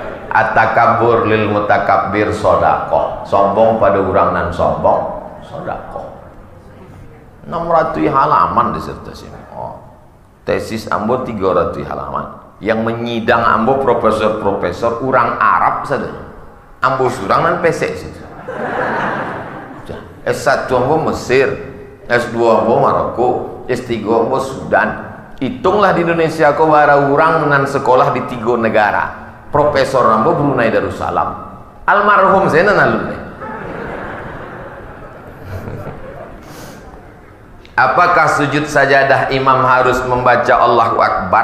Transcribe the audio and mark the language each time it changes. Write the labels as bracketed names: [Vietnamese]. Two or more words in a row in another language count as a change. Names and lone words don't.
[Arabic] At-takabur lil mutakabbir sodako. [Minangkabau] Sombong pada orang nan sombong sodako. [Indonesian] 600 halaman disertasi. Oh. [Minangkabau] Tesis ambo 300 halaman. [Indonesian] Yang menyidang ambo profesor-profesor orang Arab saja. [Minangkabau] Ambo surang nan pesek situ. S1 ambo Mesir, S2 ambo Maroko, S3 ambo Sudan. Hitunglah di Indonesia kau bara orang nan sekolah di 3 negara. Profesor ambo Brunei Darussalam. Almarhum saya nan alumni. [Indonesian] Apakah sujud sajadah imam harus membaca Allahu Akbar?